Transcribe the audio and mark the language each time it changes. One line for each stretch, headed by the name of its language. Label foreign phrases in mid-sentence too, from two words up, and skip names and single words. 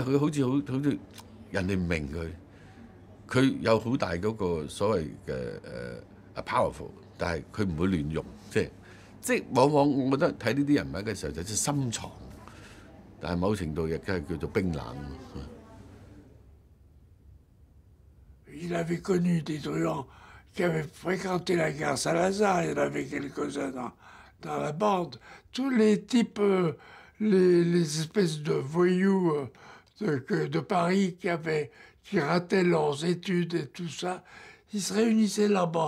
Cantonese: 佢好似人哋唔明佢有好大嗰個所謂嘅powerful， 但係佢唔會亂用，即係往往我覺得睇呢啲人物嘅時候就係深藏，但係某程度亦都係叫做冰冷。
French: Il avait connu des truands qui avaient fréquenté la gare Saint-Lazare, il y en avait quelques-uns dans la bande. Tous les types, les espèces de voyous de Paris qui rataient leurs études et tout ça, ils se réunissaient là-bas.